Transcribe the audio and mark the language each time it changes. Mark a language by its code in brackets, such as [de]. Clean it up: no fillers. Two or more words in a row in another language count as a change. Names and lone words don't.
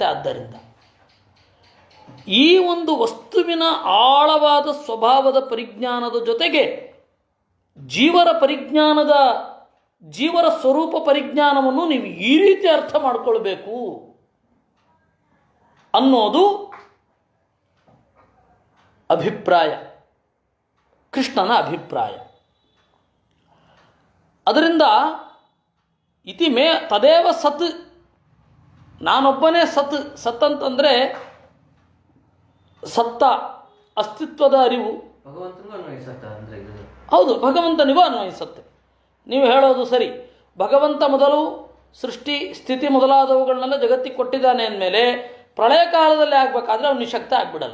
[kn] ಆದ್ದರಿಂದ ಈ ಒಂದು ವಸ್ತುವಿನ ಆಳವಾದ ಸ್ವಭಾವದ ಪರಿಜ್ಞಾನದ ಜೊತೆಗೆ ಜೀವರ ಸ್ವರೂಪ ಪರಿಜ್ಞಾನವನ್ನು ನೀವು ಈ ರೀತಿ ಅರ್ಥ ಮಾಡಿಕೊಳ್ಬೇಕು ಅನ್ನೋದು ಅಭಿಪ್ರಾಯ, ಕೃಷ್ಣನ ಅಭಿಪ್ರಾಯ. [sa] ಅದರಿಂದ ಇತಿ ಮೇ ತದೇವ ಸತ್, [kn] ನಾನೊಬ್ಬನೇ ಸತ್ ಅಂತಂದರೆ ಸತ್ತ ಅಸ್ತಿತ್ವದ ಅರಿವು. ಹೌದು, ಭಗವಂತನಿಗೂ ಅನ್ವಯಿಸುತ್ತೆ. ನೀವು ಹೇಳೋದು ಸರಿ. ಭಗವಂತ ಮೊದಲು ಸೃಷ್ಟಿ ಸ್ಥಿತಿ ಮೊದಲಾದವುಗಳನ್ನೆಲ್ಲ ಜಗತ್ತಿಗೆ ಕೊಟ್ಟಿದ್ದಾನೆ ಅಂದಮೇಲೆ ಪ್ರಳಯ ಕಾಲದಲ್ಲಿ ಆಗಬೇಕಾದ್ರೆ ಅವನು ನಿಶಕ್ತ ಆಗ್ಬಿಡಲ್ಲ.